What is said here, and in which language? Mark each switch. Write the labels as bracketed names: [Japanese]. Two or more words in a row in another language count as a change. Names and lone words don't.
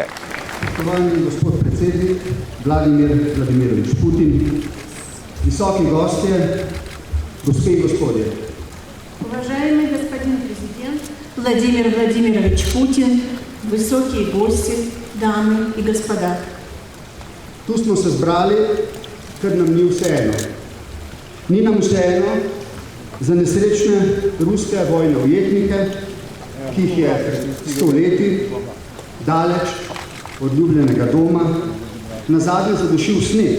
[Slovenian] Spoštovani gospod predsednik Vladimir Vladimirovič Putin, visoki gostje, gospe in gospodje. [Russian] Уважаемый господин президент Владимир Владимирович Путин, высокие гости, дамы и господа. [Slovenian] Tu smo se zbrali, ker nam ni vseeno. Ni nam vseeno za nesrečne ruske vojne ujetnike, ki jih je 100 leti daleč od ljubljenega doma nazadnje zadušil sneg.